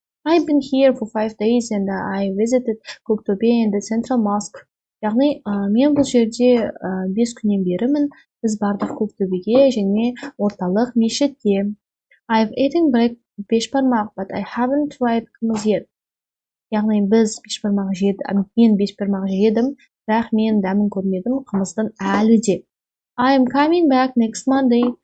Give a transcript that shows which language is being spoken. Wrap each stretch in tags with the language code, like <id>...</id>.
<en>I've been here for 5 days and I visited Көктөбе and the Central Mosque.</en> <kk>Яғни, мен бұл жерде 5 күннен берімін, біз бардық Көктөбеге және орталық мешітке.</kk> <en>I've eaten бешбармақ, but I haven't tried қымыз yet.</en> <kk>Яғни, мен бешбармақ жедім, бірақ мен дәмін көрмедім, қымыздың әлі де.</kk> <en>I'm coming back next Monday.</en>